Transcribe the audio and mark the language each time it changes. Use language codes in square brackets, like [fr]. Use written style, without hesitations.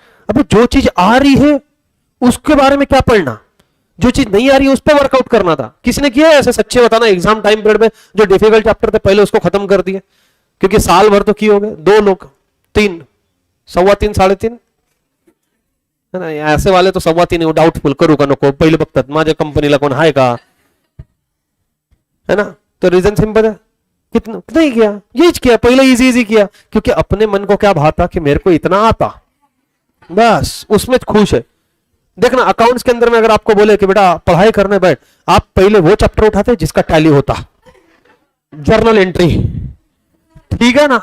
[hi] अबे जो चीज आ रही है उसके बारे में क्या पढ़ना, जो चीज नहीं आ रही है उस पर वर्कआउट करना था। किसी ने किया है ऐसे, सच्चे बताना, एग्जाम टाइम पीरियड में जो डिफिकल्ट चैप्टर थे पहले उसको खत्म कर दिए, क्योंकि साल भर तो किए हो गए, 2 लोग, 3, 3.25, 3.5, है ना। [mr] ऐसे वाले तो 3.25 डाउटफुल, करू का नको, पहिले बघतात माझ्या कंपनीला कोण आहे का, [hi] है ना। तो रीजन सिंपल है, कितना नहीं किया, ये किया पहले, इजी इजी किया, क्योंकि अपने मन को क्या भाता कि मेरे को इतना आता, बस उसमें खुश है। देखना अकाउंट्स के अंदर में अगर आपको बोले कि बेटा पढ़ाई करने बैठ, आप पहले वो चैप्टर उठाते जिसका टैली होता, जर्नल एंट्री, ठीक है ना।